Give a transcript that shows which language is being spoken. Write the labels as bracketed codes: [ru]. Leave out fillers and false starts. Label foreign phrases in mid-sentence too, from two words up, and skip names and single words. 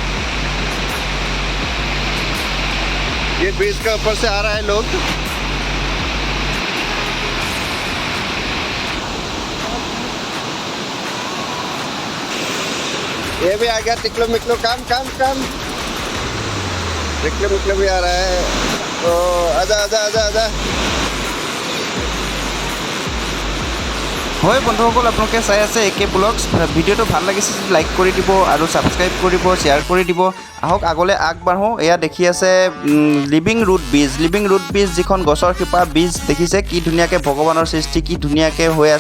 [hi] ये ब्रिज के ऊपर से आ रहा है लोग ये भी आ गया टिकलो मिकलो काम टिकलो मिकलो भी आ रहा है तो आजा [as] হয় বন্ধুসকল আপোনালোকে চাই আছে একে ব্লগছ ভিডিঅ'টো ভাল লাগিছে যদি লাইক কৰি দিব আৰু ছাবস্ক্ৰাইব কৰিব শ্বেয়াৰ কৰি দিব আহক আগলৈ আগবাঢ়ো এয়া দেখি আছে [en] living root bridge [as] যিখন গছৰ শিপা ব্ৰিজ দেখিছে কি ধুনীয়াকৈ ভগৱানৰ সৃষ্টি কি ধুনীয়াকৈ হৈ আছে